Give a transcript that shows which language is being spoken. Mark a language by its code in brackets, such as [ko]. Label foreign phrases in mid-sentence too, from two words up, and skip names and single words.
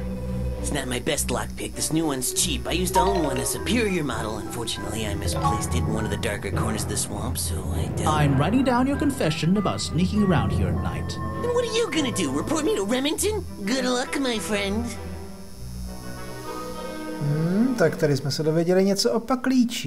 [en] It's not my best lockpick. This new one's cheap. I used to own one, a superior model. Unfortunately, I misplaced it in one of the darker corners of the swamp, so I'm writing down your confession about sneaking around here at night. Then what are you gonna do? Report me to Remington? Good luck, my friend. [cs] Tak tady jsme se dověděli něco o paklíči.